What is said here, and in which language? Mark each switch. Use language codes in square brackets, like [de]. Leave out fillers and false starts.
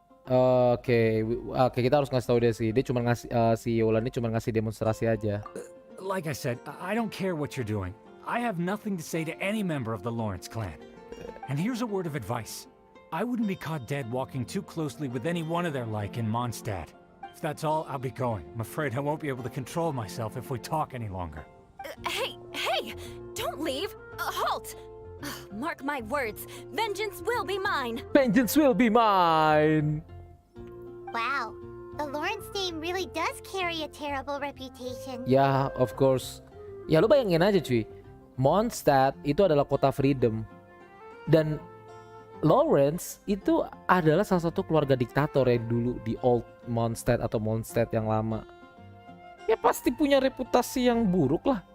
[id] Oke, kita harus ngasih tahu dia sih. Dia cuma ngasih si EULA ini cuma ngasih demonstrasi aja. [en] Like I said, I don't care what you're doing. I have nothing to say to any member of the Lawrence clan. And here's a word of advice. I wouldn't be caught dead walking too closely with any one of their like in Mondstadt. If that's all, I'll be going. I'm afraid I won't be able to control myself if we talk any longer. Hey! Don't leave! Halt! Mark my words, vengeance will be mine! Vengeance will be mine! Wow, the Lawrence name really does carry a terrible reputation. [id] Ya, [en] of course. [id] Ya lu bayangin aja cuy. Mondstadt itu adalah kota freedom. Dan Lawrence itu adalah salah satu keluarga diktator yang dulu di Old Mondstadt atau Mondstadt yang lama. Ya pasti punya reputasi yang buruk lah.